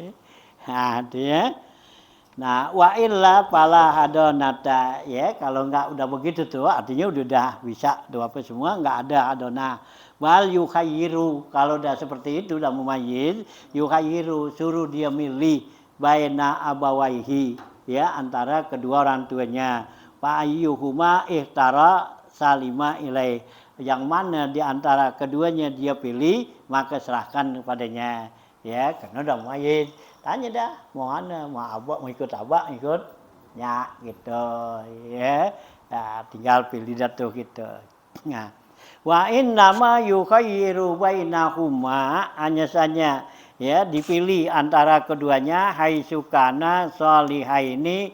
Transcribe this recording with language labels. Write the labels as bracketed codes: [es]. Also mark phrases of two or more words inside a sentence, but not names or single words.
[id] Nah artinya nah [ar] وإلا فلا حضانة [id] ya kalau nggak udah begitu tuh artinya udah bisa tuh apa semua nggak ada hadonah [ar] وليخير [id] kalau udah seperti itu udah mumayyiz yukhayyiru suruh dia milih [ar] بين أبويه [id] ya antara kedua orang tuanya [ar] فأيهما اختار سلم إليه [id] yang mana di antara keduanya dia pilih maka serahkan kepadanya ya karena udah mumayyiz tanya dah mau mana mau abah mau ikut abah ikut ya gitu ya nah, tinggal pilih dah tuh gitu. Nah [ar] وإنما يخير بينهما [id] hanya saja ya dipilih antara keduanya [ar] حيث كانا صالحين